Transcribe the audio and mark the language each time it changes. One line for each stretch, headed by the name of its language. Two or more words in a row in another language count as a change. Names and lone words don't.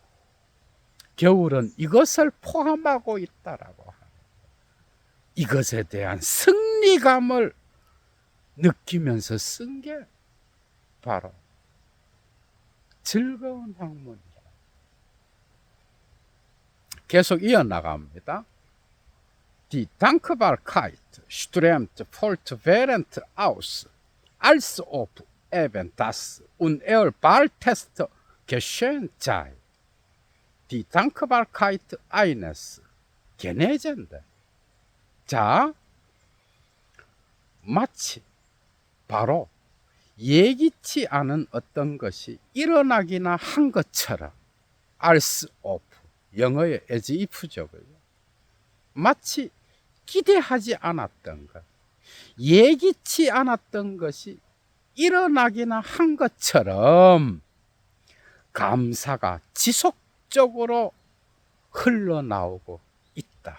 Korean: 겨울은 이것을 포함하고 있다라고 하는 거예요. 이것에 대한 승리감을 느끼면서 쓴 게 바로 즐거운 학문이다. 계속 이어나갑니다.
German: Die Dankbarkeit strömt fortwährend aus, als ob eben das unerwartete geschehen sei. Die Dankbarkeit eines Genezenden.
Korean: 자, 마치 바로 예기치 않은 어떤 것이 일어나기나 한 것처럼
German: als ob,
Korean: 영어의
English: as if
Korean: 죠. 마치 기대하지 않았던 것, 예기치 않았던 것이 일어나기나 한 것처럼 감사가 지속적으로 흘러나오고 있다.